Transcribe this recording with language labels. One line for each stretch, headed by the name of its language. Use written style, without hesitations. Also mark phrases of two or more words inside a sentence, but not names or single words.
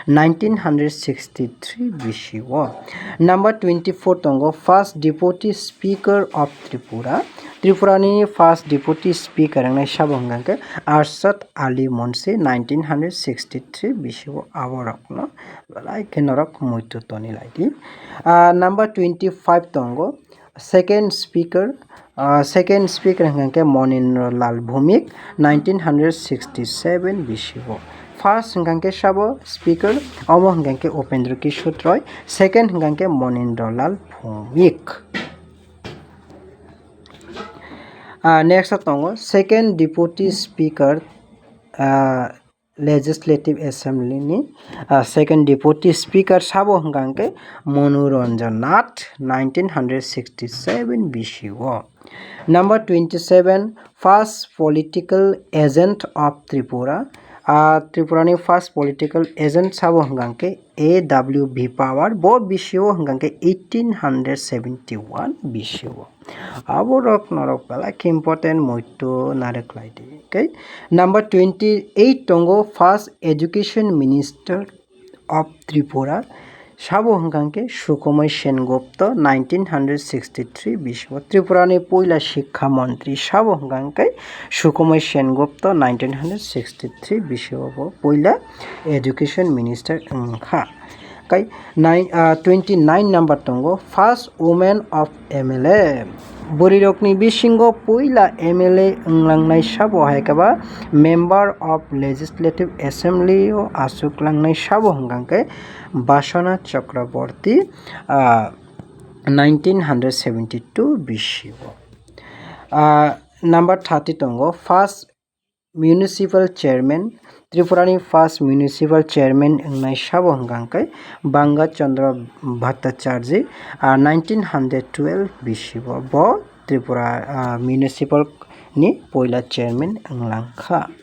Kok Borok: 1963 BCO number 24 tongo
English: first deputy speaker of Tripura
Kok Borok: ni
English: first deputy speaker
Kok Borok: ngai sabo hangkai Arshad Ali Munshi 1963 BCO aborokno lai kenorok moito toni laidi number 25 tongo
English: second speaker
Kok Borok: hangkai Monindra Lal Bhumik 1967 BCO first hangkai sabo speaker omo hangkai Upendra Kishore Roy second hangkai Monindra Lal Bhumik next tongo
English: second deputy speaker legislative assembly
Kok Borok: ni second deputy speaker sabo hangkai Manoranjan Nath 1967 BCO number 27
English: first political agent of Tripura
Kok Borok: ni
English: first political agent
Kok Borok: sabo hangkai AWB Power bo BCO hangkai 1871 BCO aborok norok pala important moito narek laidi okay number 28 tongo
English: first education minister of Tripura
Kok Borok: sabo hangkai Sukomai Sengupta 1963 BCO Tripura ni
Bangla: পয়লা শিক্ষা
Kok Borok: মন্ত্রী sabo hangkai Sukomai Sengupta 1963 BCO bo poila
English: education minister
Kok Borok: angkha kai 29 number tongo
English: first woman of MLA
Kok Borok: Borirokni bisingo poila MLA anglangnai sabo haikaba
English: member of legislative assembly
Kok Borok: o asuklangnai sabo hangkai Basana Chakraborty 1972 BCO number 30 tongo
English: first municipal chairman
Kok Borok: Tripura ni
English: first municipal chairman
Kok Borok: ngai sabo hangkai Banga Chandra Bhattacharya 1912 BCO bo Tripura municipal ni poila chairman anglangkha